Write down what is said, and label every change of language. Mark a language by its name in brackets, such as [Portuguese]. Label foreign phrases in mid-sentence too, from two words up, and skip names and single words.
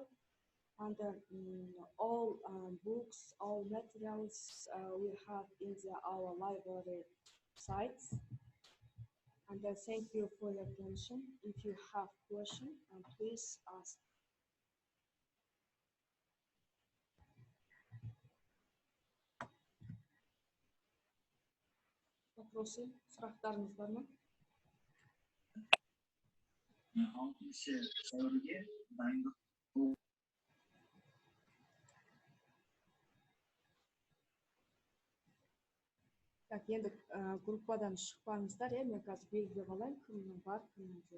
[English] And all books, all materials we have in our library sites. And thank you for your attention. If you have questions, please ask. [Russian] Вопросы, [Kazakh] сұрақтарыңыз бар ма? Так, енді группадан шықпаңыздар, мен қазір белгілеп алайын, кімнің бар, кімнің жоқ.